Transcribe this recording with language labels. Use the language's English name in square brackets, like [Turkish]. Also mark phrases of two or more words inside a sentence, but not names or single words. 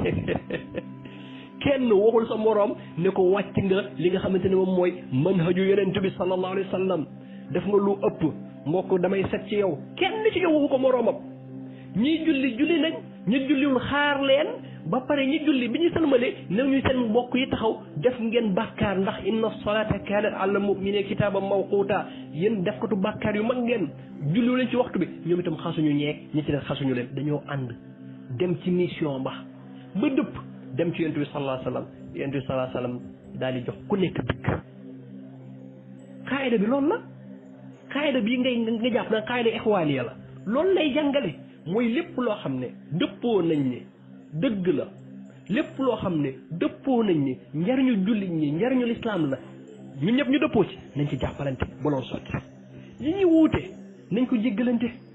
[Wolof] kenn waxul sa moroom ne ko wàcc nga li nga xamante ne moom mooy manhaju Yonent bi [Arabic] صلى الله عليه وسلم [Wolof] def nga lu ëpp mbokk damay set ci yow kenn ci yow waxu ko moroomam ñii julli nañ ñi julliwul xaar leen ba pare ñi julli bi ñu sëlmale new ñu seen mbokk yi taxaw def ngeen bàkkaar ndax [Arabic] إن الصلاة كانت على المؤمنين كتابا موقوتا [Wolof] yéen def katu bàkkaar yu mag ngeen julliwu leen ci waxtu bi ñoom itam xasuñu ñeeg ñi ci def xasuñu leen dañoo ànd dem ci mission ba dëpp dem ci Yonent bi [Arabic] صلى الله عليه وسلم [Wolof] Yonent bi [Arabic] صلى الله عليه وسلم [Wolof] daal di jox ku nekk dëkk xaayida bi loolu la xaayida bii nga jàpp na [Arabic] قاعدة إخوانية [Wolof] la loolu lay jàngale mooy lépp loo xam ne dëppoo nañ ne dëgg la lépp loo xam ne dëppoo nañ ne njariñu jullit ñi njariñu lislaam la ñun ñëpp ñu dëppoo ci nañ ci jàppalante ba loolu sotti yi ñuy wuute nañ ko jéggalante